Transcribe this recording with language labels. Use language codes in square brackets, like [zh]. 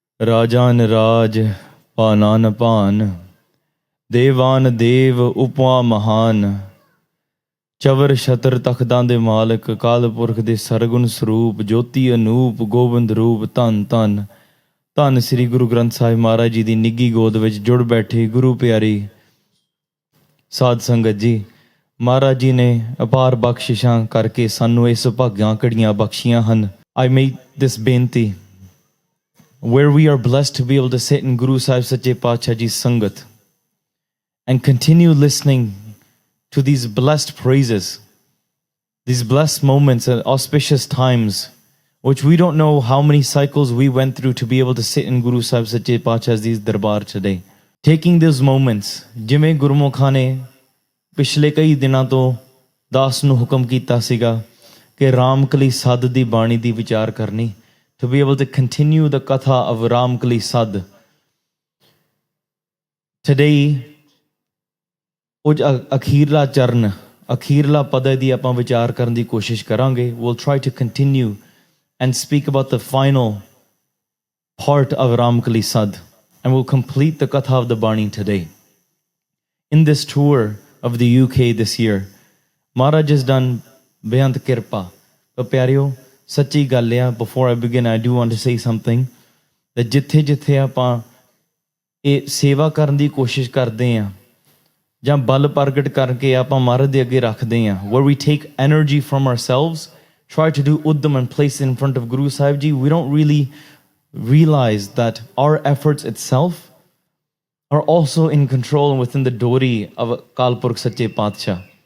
[pa] राजान राज पानान पान, देवान देव उपमा महान, चवर छतर तख्तां दे मालक, अकाल पुरख दे सरगुण ਸਰੂਪ, ਜੋਤੀ ਅਨੂਪ, ਗੋਬਿੰਦ ਰੂਪ, ਧੰਨ ਧੰਨ ਧੰਨ ਸ੍ਰੀ ਗੁਰੂ ਗ੍ਰੰਥ ਸਾਹਿਬ ਮਹਾਰਾਜ ਜੀ ਦੀ ਨਿੱਘੀ ਗੋਦ ਵਿੱਚ ਜੁੜ ਬੈਠੇ ਗੁਰੂ ਪਿਆਰੀ ਸਾਧ ਸੰਗਤ ਜੀ, ਮਹਾਰਾਜ ਜੀ ਨੇ ਅਪਾਰ ਬਖਸ਼ਿਸ਼ਾਂ ਕਰਕੇ ਸਾਨੂੰ ਇਸ ਭਾਗਾਂ ਘੜੀਆਂ ਬਖਸ਼ੀਆਂ ਹਨ। [en] I made this ਬੇਨਤੀ, where we are blessed to be able to sit in Guru Sahib Sache Paatshah Ji's Sangat and continue listening to these blessed praises, these blessed moments and auspicious times, which we don't know how many cycles we went through to be able to sit in Guru Sahib Sache Paatshah Ji's Darbar today. Taking those moments, [pa] ਜਿਵੇਂ ਗੁਰਮੁਖਾਂ ਨੇ ਪਿਛਲੇ ਕਈ ਦਿਨਾਂ ਤੋਂ ਦਾਸ ਨੂੰ ਹੁਕਮ ਕੀਤਾ ਸੀਗਾ ਕਿ ਰਾਮਕਲੀ ਸੱਧ ਦੀ ਬਾਣੀ ਦੀ ਵਿਚਾਰ ਕਰਨੀ, [en] to be able to continue the katha of Ramkali Sadh. Today, [pa] ਉਹ ਅਖੀਰਲਾ ਚਰਨ, ਅਖੀਰਲਾ ਪਦ ਦੀ ਆਪਾਂ ਵਿਚਾਰ ਕਰਨ ਦੀ ਕੋਸ਼ਿਸ਼ ਕਰਾਂਗੇ. [en] We'll try to continue and speak about the final part of Ramkali Sadh, and we'll complete the katha of the Bani today. In this tour of the UK this year, Maharaj has done beyond kirpa. But [pa] ਪਿਆਰਿਓ, ਸੱਚੀ ਗੱਲ ਆ, [en] before I begin, I do want to say something, that [pa] ਜਿੱਥੇ ਜਿੱਥੇ ਆਪਾਂ ਇਹ ਸੇਵਾ ਕਰਨ ਦੀ ਕੋਸ਼ਿਸ਼ ਕਰਦੇ ਹਾਂ ਜਾਂ ਬਲ ਪ੍ਰਗਟ ਕਰਕੇ ਆਪਾਂ ਮਹਾਰਾਜ ਦੇ ਅੱਗੇ ਰੱਖਦੇ ਹਾਂ, [en] where we take energy from ourselves, try to do uddam and place it in front of Guru Sahib Ji, we don't really realize that our efforts itself are also in control and within the dori of Akal Purkh Sache Paatshah.